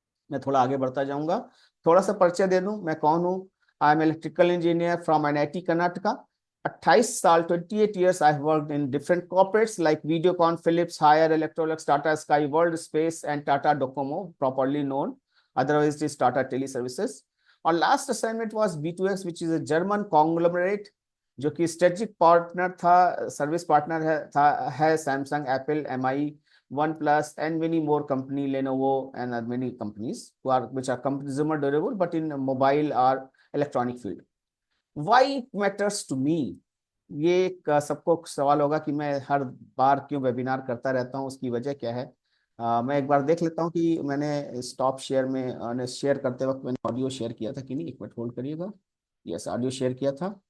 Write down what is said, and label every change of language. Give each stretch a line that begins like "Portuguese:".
Hindi: मैं थोड़ा आगे बढ़ता जाऊंगा, थोड़ा सा परिचय दे दूं मैं कौन हूं।
English: I am electrical engineer from NIT Karnataka.
Hindi: 28 साल,
English: 28 years I worked in different corporates like Videocon, Philips, Haier electronics, Tata Sky, World Space and Tata Docomo, properly known, otherwise it is Tata Teleservices. और last assignment was B2X, which is a German conglomerate,
Hindi: जो कि strategic partner था,
English: Service partner है Samsung, Apple, MI, OnePlus, and many more company, Lenovo, and many companies which are consumer durable, but in mobile or electronic field. Why it matters to me?
Hindi: ये एक सबको सवाल होगा कि मैं हर बार क्यों वेबिनार करता रहता हूँ, उसकी वजह क्या है। मैं एक बार देख लेता हूँ कि मैंने स्टॉप शेयर में शेयर करते वक्त मैंने ऑडियो शेयर किया था कि नहीं। एक मिनट होल्ड करिएगा। यस, ऑडियो शेयर किया था।